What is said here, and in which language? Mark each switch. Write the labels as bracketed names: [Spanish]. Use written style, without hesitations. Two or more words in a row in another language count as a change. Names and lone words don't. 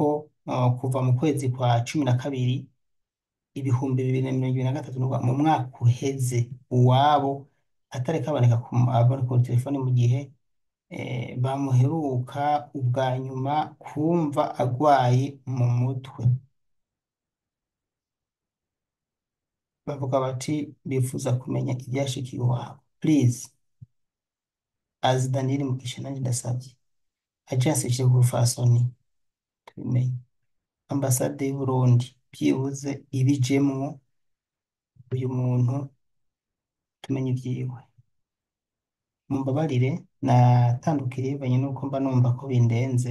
[Rundi] kuva mu kwezi kwa cumi na kabiri ibihumbi bibiri na mirongo ibiri na gatatu mu mwaka uheze uwabo atareka aboneka aboneka kuri telefone mu gihe bamuheruka ubwa nyuma kumva agwaye mu mutwe, bavuga bati bifuza kumenya ibyashikiye iwabo. [English] Please, as [Rundi] Daniel Mugisha nanjye ndasabye agence y'ubufasoni tubimenye, ambasade y'u Burundi byibuze ibijemwo uyu muntu tumenye ibyiwe. Mumbabarire natandukiriye banye nuko mba numva ko bindenze.